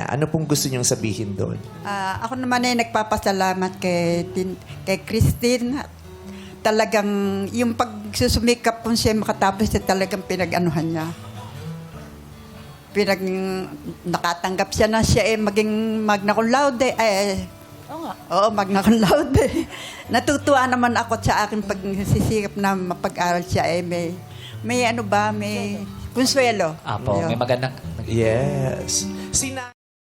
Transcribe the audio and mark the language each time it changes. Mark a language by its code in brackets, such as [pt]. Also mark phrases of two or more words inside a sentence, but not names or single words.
[tl] Ano pong gusto nyong sabihin doon? Ako naman ay nagpapasalamat kay Christine. Talagang yung pagsusumikap kung siya makatapos na talagang pinag-anuhan niya. Nakatanggap siya na siya maging [la] magna cum laude. Oo, magna cum laude. [tl] Natutuwa naman ako sa aking pagsisikap na mapag-aral siya. May ano ba, may konsuelo. Apo, may magandang... Yes.